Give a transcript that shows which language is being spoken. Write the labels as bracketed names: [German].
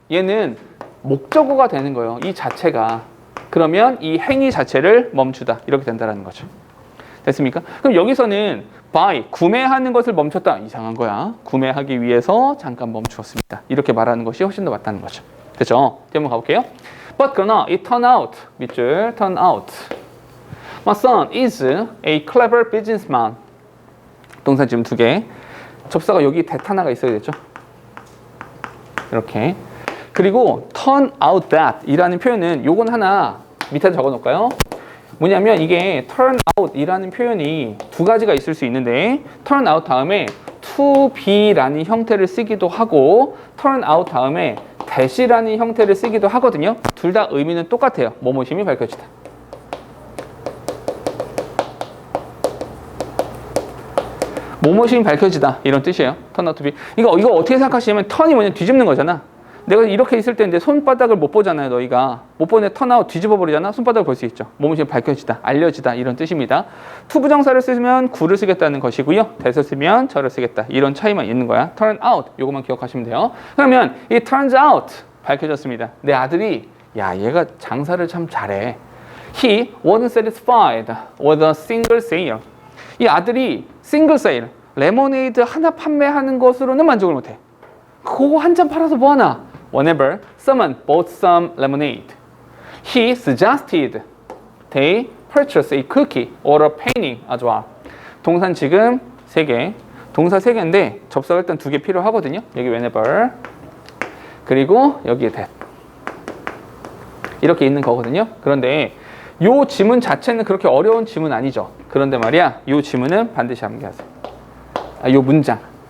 [Korean] 얘는 목적어가 되는 거예요. 이 자체가. 그러면 이 행위 자체를 멈추다. 이렇게 된다는 거죠. 됐습니까? 그럼 여기서는 buy, 구매하는 것을 멈췄다. 이상한 거야. 구매하기 위해서 잠깐 멈추었습니다. 이렇게 말하는 것이 훨씬 더 맞다는 거죠. 됐죠? 이제 한번 가볼게요. [English] But [Korean] 그러나 [English] it turned out, [Korean] 밑줄 [English] turn out. My son is a clever businessman. [Korean] 동사 지금 두 개. 접사가 여기 that 하나가 있어야 되죠. 이렇게. 그리고 turn out that 이라는 표현은 요건 하나 밑에 적어 놓을까요? 뭐냐면 이게 turn out 이라는 표현이 두 가지가 있을 수 있는데 turn out 다음에 to be라는 형태를 쓰기도 하고 turn out 다음에 that이라는 형태를 쓰기도 하거든요. 둘 다 의미는 똑같아요. 뭐뭐심이 밝혀지다. 뭐뭐심이 밝혀지다 이런 뜻이에요. [English] turn out to be. [Korean] 이거 어떻게 생각하시냐면 turn이 뭐냐 뒤집는 거잖아. 내가 이렇게 있을 때 이제 손바닥을 못 보잖아요. 너희가 못 보내 턴아웃 뒤집어 버리잖아. 손바닥을 볼 수 있죠. 몸이 밝혀지다, 알려지다 이런 뜻입니다. to 부정사를 쓰면 구를 쓰겠다는 것이고요. that을 쓰면 저를 쓰겠다. 이런 차이만 있는 거야. turn out 요것만 기억하시면 돼요. 그러면 이 [English] turns out [Korean] 밝혀졌습니다. 내 아들이 야 얘가 장사를 참 잘해. [English] He wasn't satisfied with a single sale. [Korean] 이 아들이 [English] single sale [Korean] 레모네이드 하나 판매하는 것으로는 만족을 못해. 그거 한 잔 팔아서 뭐 하나? [English] Whenever someone bought some lemonade, he suggested they purchase a cookie or a painting as well. [Korean] 동사는 지금 3개, 동사 3개인데 접사가 일단 2개 필요하거든요. 여기 whenever, 그리고 여기에 that. 이렇게 있는 거거든요. 그런데 요 지문 자체는 그렇게 어려운 지문 아니죠. 그런데 말이야, 요 지문은 반드시 암기하세요. 요 문장.